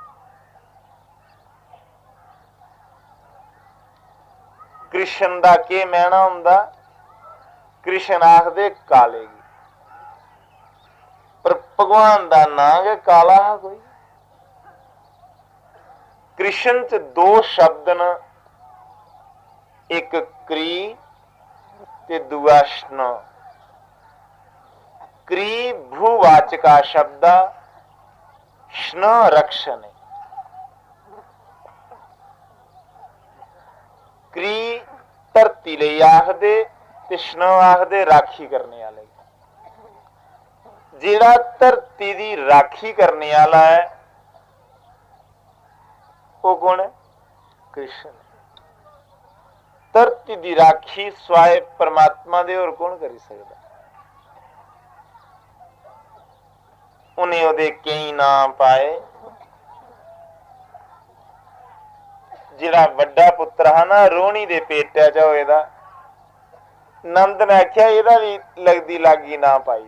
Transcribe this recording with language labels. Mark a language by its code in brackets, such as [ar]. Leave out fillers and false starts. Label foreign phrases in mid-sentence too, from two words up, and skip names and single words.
[doi] कृष्ण दा के मैना हुंदा, कृष्ण आखदे काले गी, पर भगवान दा नाम है काला है कोई। कृष्ण च दो शब्द न, एक क्री ते दूआ श्न। क्री भूवाचका शब्द, श्न रक्षण। क्री धरती ले आखदे ते श्न आखदे राखी करने वाले। जिहड़ा धरती दी राखी करने वाला है वो कौन है? कृष्ण। धरती दी राखी सवाए परमात्मा दे और कौन करी सकदा। उन्हें ओदे कई नाम पाए। जिहड़ा वड्डा पुत्र है ना रोहिणी दे पेटा च होए दा, नंद ने आख्या इहदा भी लगदी लागी ना पाई।